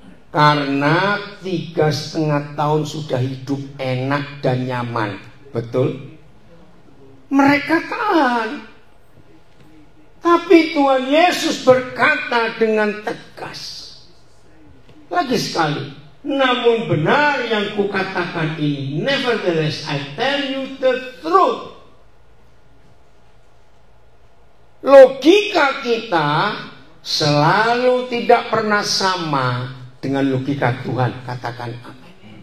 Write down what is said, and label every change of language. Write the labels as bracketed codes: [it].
[id] Karena 3,5 tahun sudah hidup enak dan nyaman. Betul? Mereka tahan. Tapi Tuhan Yesus berkata dengan tegas. Lagi sekali. Namun benar yang kukatakan ini. [en] Nevertheless, I tell you the truth. [id] Logika kita selalu tidak pernah sama dengan logika Tuhan. Katakan amin.